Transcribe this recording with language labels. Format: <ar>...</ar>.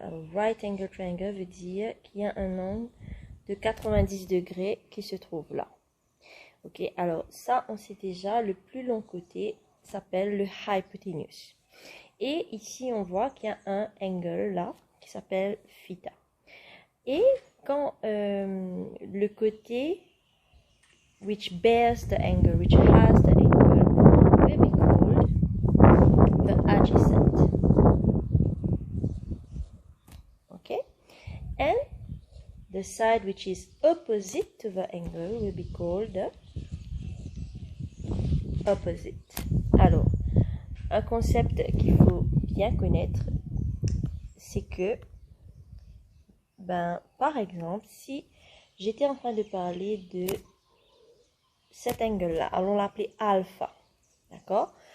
<fr>Alors,</fr> <en>right angle triangle</en> <fr>veut dire qu'il y a un angle de 90 degrés qui se trouve là. Ok, alors ça, on sait déjà, le plus long côté s'appelle le hypoténuse. Et ici, on voit qu'il y a un angle là qui s'appelle theta. Et quand le côté</fr> <en>which bears the angle, which has the angle, will be called the adjacent. Okay? And the side which is opposite to the angle will be called the opposite.</en> <fr>Alors, un concept qu'il faut bien connaître, c'est que, par exemple, si j'étais en train de parler de cet angle-là, allons l'appeler alpha, d'accord?</fr>